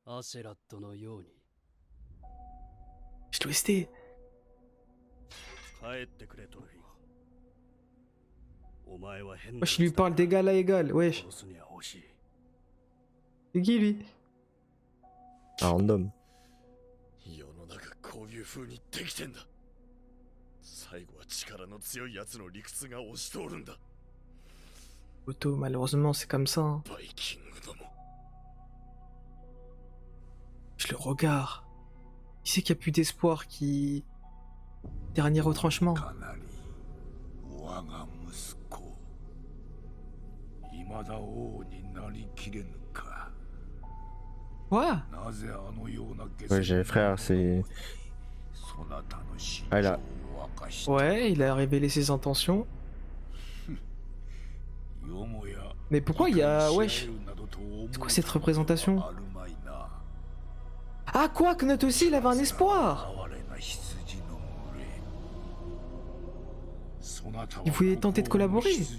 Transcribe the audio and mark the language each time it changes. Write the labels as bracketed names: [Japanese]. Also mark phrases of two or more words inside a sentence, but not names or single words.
[French] Je twisté. Wesh, il lui parle d'égal à égal, wesh. C'est qui lui? Un random. [Japanese] 世の中こういう風にできてんだ。最後は力の強い奴の理屈が押し通るんだ。 [French] Otto, malheureusement, c'est comme ça. Hein. [Japanese] バイキングども。 [French] Je le regarde. Il sait qu'il n'y a plus d'espoir qui... Dernier retranchement. [Japanese] かなり我が息子。未だ王になりきれぬか。 [French] Quoi? [Japanese] なぜあのような下 [French] Ouais, j'ai frère, c'est. [Japanese] そなたの心 [French] Ah, [Japanese] 情 [French] là. [Japanese] を明かした。 [French] Ouais, il a révélé ses intentions. [Japanese] よもや [French] Mais pourquoi il y a... Wesh. C'est quoi cette représentation? Ah quoi, Knut aussi, il avait un espoir. Il voulait tenter de collaborer.